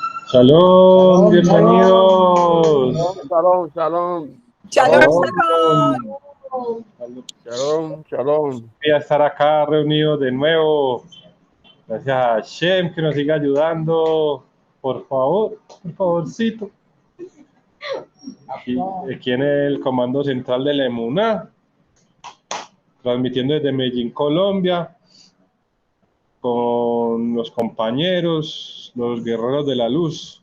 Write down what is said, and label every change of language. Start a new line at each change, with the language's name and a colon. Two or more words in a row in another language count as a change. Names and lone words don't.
Spanish: Shalom, Shalom, bienvenidos. shalom, shalom, Shalom, Shalom. shalom. shalom, shalom. Voy a estar acá reunidos de nuevo. Gracias a Hashem que nos siga ayudando. Por favor, por favorcito. Aquí en el comando central de la Emuná, transmitiendo desde Medellín, Colombia, con los compañeros, los guerreros de la luz.